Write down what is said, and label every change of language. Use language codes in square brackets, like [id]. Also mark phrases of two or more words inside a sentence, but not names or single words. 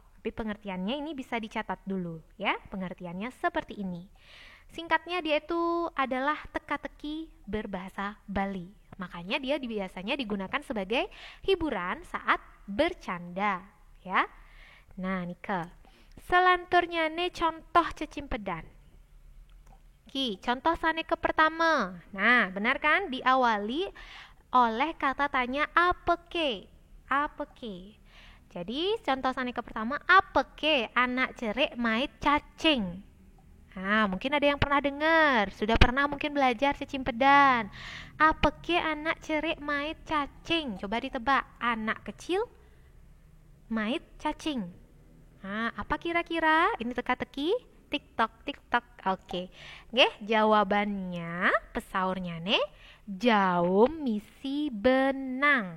[id] Tapi pengertiannya ini bisa dicatat dulu ya. Pengertiannya seperti ini. Singkatnya dia itu adalah teka-teki berbahasa Bali. Makanya dia biasanya digunakan sebagai hiburan saat bercanda ya. [ban] Nah, nika. Selanturnya nih contoh cecimpedan. Contoh saneka pertama. [id] Nah, benar kan? Diawali oleh kata tanya apeke. [ban] Apeke. [id] Jadi contoh [ban] saneka pertama, apeke anak cerik mait cacing. [id] Nah, mungkin ada yang pernah dengar, sudah pernah mungkin belajar cacimpedan. [ban] Apeke anak cerik mait cacing. [id] Coba ditebak, anak kecil [ban] mait cacing. [id] Nah, apa kira-kira? Ini teka-teki, tiktok, tiktok. Oke. [ban] Nggih, jawabannya pesaurnya nih, jaum misi benang.